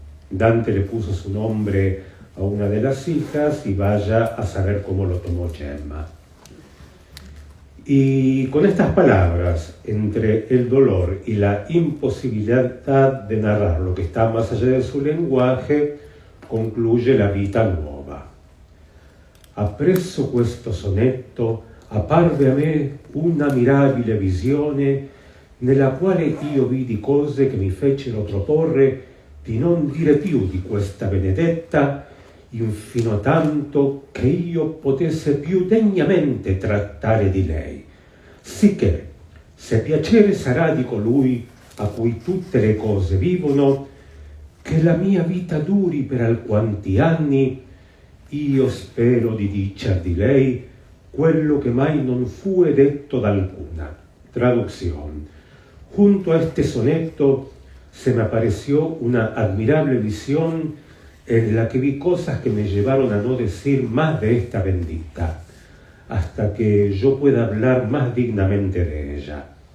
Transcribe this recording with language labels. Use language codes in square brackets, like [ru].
[es] Dante le puso su nombre a una de las hijas y vaya a saber cómo lo tomó Gemma. Y con estas palabras, entre el dolor y la imposibilidad de narrar lo que está más allá de su lenguaje, concluye la Vita Nuova. [it] Appresso questo sonetto apparve a me una mirabile visione nella quale io vidi cose che mi fecero proporre di non dire più di questa benedetta, infino a tanto che io potesse più degnamente trattare di lei, sicché se piacere sarà di colui a cui tutte le cose vivono, che la mia vita duri per alquanti anni, io spero di dicer di lei quello che mai non fue detto da alcuna. [es] Traducción. Junto a este soneto se me apareció una admirable visión en la que vi cosas que me llevaron a no decir más de esta bendita, hasta que yo pueda hablar más dignamente de ella.